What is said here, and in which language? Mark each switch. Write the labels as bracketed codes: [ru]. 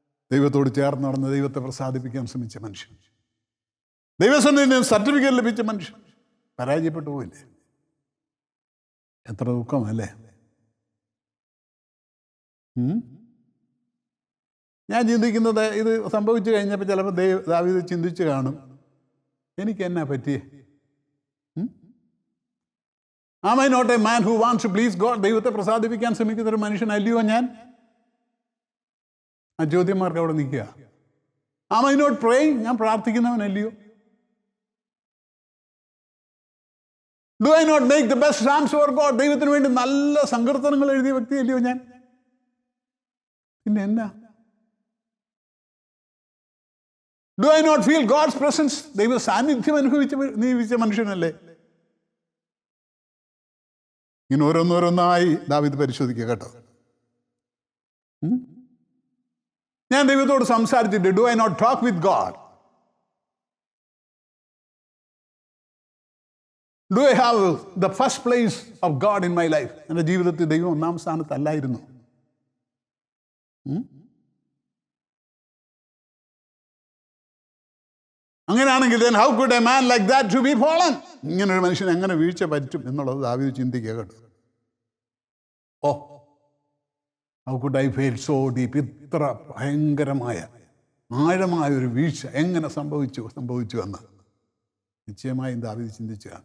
[ml] ദൈവത്തോട് ചേർന്ന് നടന്ന് ദൈവത്തെ പ്രസാദിപ്പിക്കാൻ ശ്രമിച്ച മനുഷ്യൻ, ദൈവസന്നിധിയിൽ സർട്ടിഫിക്കറ്റ് ലഭിച്ച മനുഷ്യൻ പരാജയപ്പെട്ടു പോയില്ലേ? എത്ര ദുഃഖമല്ലേ? ഞാൻ ചിന്തിക്കുന്നത്, ഇത് സംഭവിച്ചു കഴിഞ്ഞപ്പോൾ ചിലപ്പോൾ ദാവീദ് ചിന്തിച്ച് കാണും, എനിക്ക് എന്നാ പറ്റിയേ? [en] Am I not a man who wants to please God? [ml] ദൈവത്തെ പ്രസാദിപ്പിക്കാൻ ശ്രമിക്കുന്ന ഒരു മനുഷ്യനല്ലയോ ഞാൻ? ആ ചോദ്യന്മാർക്ക് അവിടെ നിൽക്കുക. [en] Am I not praying? [ml] ഞാൻ പ്രാർത്ഥിക്കുന്നവനല്ലയോ? [en] Do I not make the best psalms for God? [ml] ദൈവത്തിന് വേണ്ടി നല്ല സങ്കീർത്തനങ്ങൾ എഴുതിയ വ്യക്തിയല്ലയോ ഞാൻ? പിന്നെ എന്നാ? [en] Do I not feel God's presence? [ml] ദൈവ സാന്നിധ്യം അനുഭവിച്ച മനുഷ്യനല്ലേ? ഇങ്ങനെ ഓരോന്നോരോന്നായി ദാവീദ് പരിശോധിക്കുക കേട്ടോ. ഞാൻ ദൈവത്തോട് സംസാരിച്ചിട്ട് [en] Do I not talk with God? Do I have the first place of God in my life? [ml] എൻ്റെ ജീവിതത്തിൽ ദൈവം ഒന്നാം സ്ഥാനത്തല്ലായിരുന്നു. [en] അങ്ങനെയാണെങ്കിൽ then how could a man like that to be fallen? [ml] ഇങ്ങനെ ഒരു മനുഷ്യൻ എങ്ങനെ വീഴ്ച പറ്റും എന്നുള്ളത് ദാവീദ് ചിന്തിക്കുക കേട്ടോ. [en] how could I fail so deep? [ml] ഇത്ര ഭയങ്കരമായ ആഴമായ ഒരു വീഴ്ച എങ്ങനെ സംഭവിച്ചു എന്ന് നിശ്ചയമായും ദാവീദ് ചിന്തിച്ചു.